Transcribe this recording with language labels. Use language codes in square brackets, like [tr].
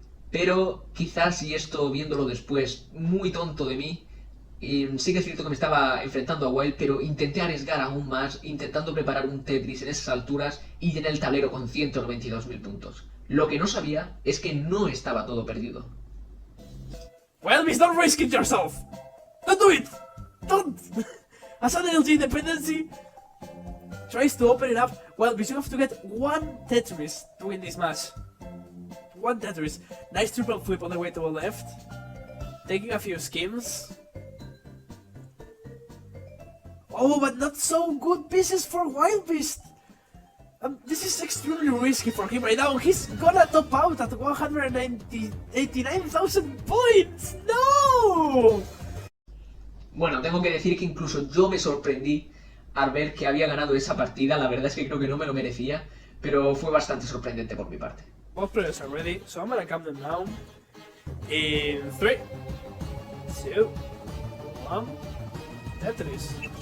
[es] Pero quizás, y esto viéndolo después, muy tonto de mí, sí que es cierto que me estaba enfrentando a Wild, pero intenté arriesgar aún más, intentando preparar un Tetris en esas alturas y llené el tablero con 192.000 puntos. Lo que no sabía es que no estaba todo perdido. [en] Wildbeast, don't risk it yourself! Don't do it! Don't! As an LG dependency tries to open it up, Wildbeast, you have to get one Tetris to win this match. One Tetris. Nice triple flip on the way to the left. Taking a few schemes. Oh, but not so good pieces for Wildbeast! This is extremely risky for him right now. He's gonna top out at 189,000 points! [es] ¡No! Bueno, tengo que decir que incluso yo me sorprendí al ver que había ganado esa partida. La verdad es que creo que no me lo merecía, pero fue bastante sorprendente por mi parte. [en] Both players are ready, so I'm gonna calm them down. In 3, 2, 1, Tetris.